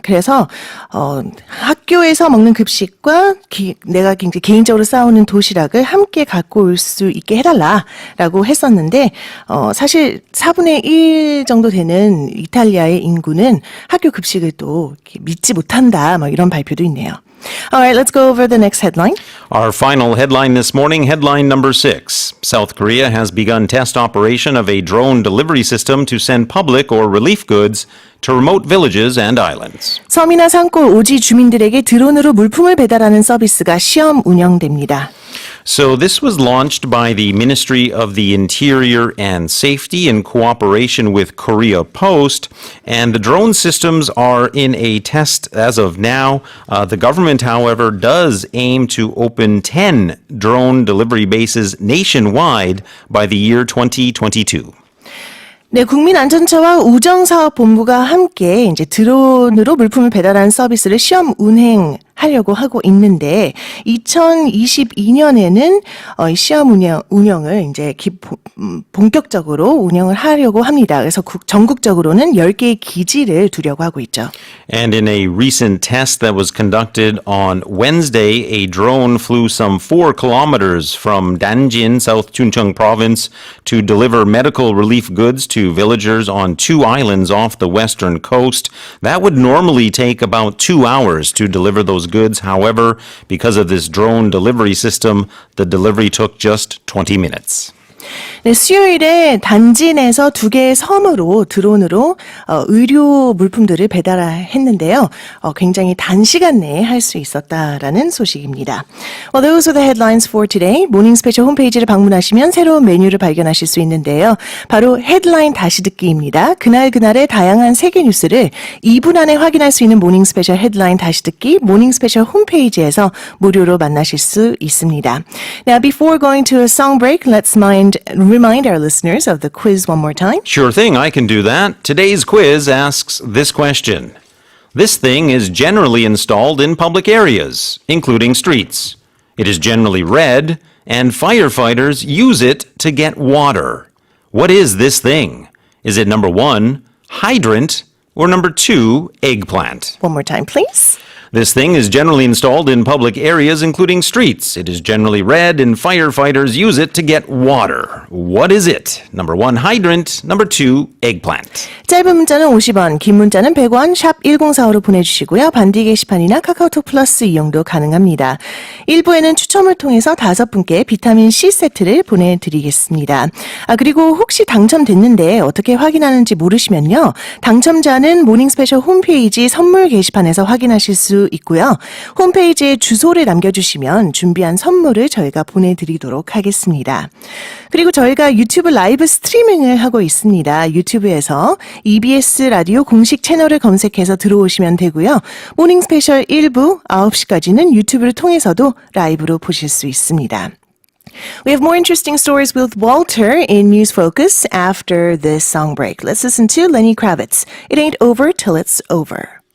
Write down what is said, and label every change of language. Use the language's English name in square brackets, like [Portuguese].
[Korean] 그래서 학교에서 먹는 급식과 내가 이제 개인적으로 싸우는 도시락을 함께 갖고 올 수 있게 해달라라고 했었는데 사실 4분의 1 정도 되는 이탈리아의 인구는 학교 급식을 또 믿지 못한다, 이런 발표도 있네요. [English] All right, let's go over the next headline. Our final headline this morning, headline number 6. South Korea has begun test operation of a drone delivery system to send public or relief goods to remote villages and islands. [Korean] 섬이나 산골 오지 주민들에게 드론으로 물품을 배달하는 서비스가 시험 운영됩니다. [English] So this was launched by the Ministry of the Interior and Safety in cooperation with Korea Post, and the drone systems are in a test as of now. The government, however, does aim to open 10 drone delivery bases nationwide by the year 2022. [Korean] 네, 국민안전처와 우정사업본부가 함께 이제 드론으로 물품을 배달하는 서비스를 시험 운행할 하려고 하고 있는데 2022년에는 시험 운영을 이제 본격적으로 운영을 하려고 합니다. 그래서 전국적으로는 10개의 기지를 두려고 하고 있죠. [English] And in a recent test that was conducted on Wednesday, a drone flew some 4 kilometers from Danjin, South Chuncheong province, to deliver medical relief goods to villagers on 2 islands off the western coast. That would normally take about 2 hours to deliver those goods. However, because of this drone delivery system, the delivery took just 20 minutes. [Korean] 네, 수요일에 단진에서 2개의 섬으로 드론으로 의료 물품들을 배달했는데요. 굉장히 단시간 내에 할 수 있었다라는 소식입니다. [English] Well, those are the headlines for today. [Korean] 모닝스페셜 홈페이지를 방문하시면 새로운 메뉴를 발견하실 수 있는데요. 바로 헤드라인 다시 듣기입니다. 그날그날의 다양한 세계 뉴스를 2분 안에 확인할 수 있는 모닝스페셜 헤드라인 다시 듣기 모닝스페셜 홈페이지에서 무료로 만나실 수 있습니다. [English] Now, before going to a song break, let's remind our listeners of the quiz one more time. Sure thing, I can do that. Today's quiz asks this question. This thing is generally installed in public areas, including streets. It is generally red, and firefighters use it to get water. What is this thing? Is it number 1, hydrant, or number 2, eggplant? One more time, please. This thing is generally installed in public areas, including streets. It is generally red, and firefighters use it to get water. What is it? Number 1, hydrant. Number 2, eggplant. [Korean] 짧은 문자는 50원, 긴 문자는 100원, 샵 1045로 보내주시고요. 반디 게시판이나 카카오톡 플러스 이용도 가능합니다. 1부에는 추첨을 통해서 5분께 비타민C 세트를 보내드리겠습니다. 그리고 혹시 당첨됐는데 어떻게 확인하는지 모르시면요. 당첨자는 모닝스페셜 홈페이지 선물 게시판에서 확인하실 수 있고요. 홈페이지에 주소를 남겨주시면 준비한 선물을 저희가 보내드리도록 하겠습니다. 그리고 저희가 유튜브 라이브 스트리밍을 하고 있습니다. 유튜브에서 EBS 라디오 공식 채널을 검색해서 들어오시면 되고요. 모닝 스페셜 1부 9시까지는 유튜브를 통해서도 라이브로 보실 수 있습니다. [English] We have more interesting stories with Walter in News Focus after this song break. Let's listen to Lenny Kravitz. It ain't over till it's over.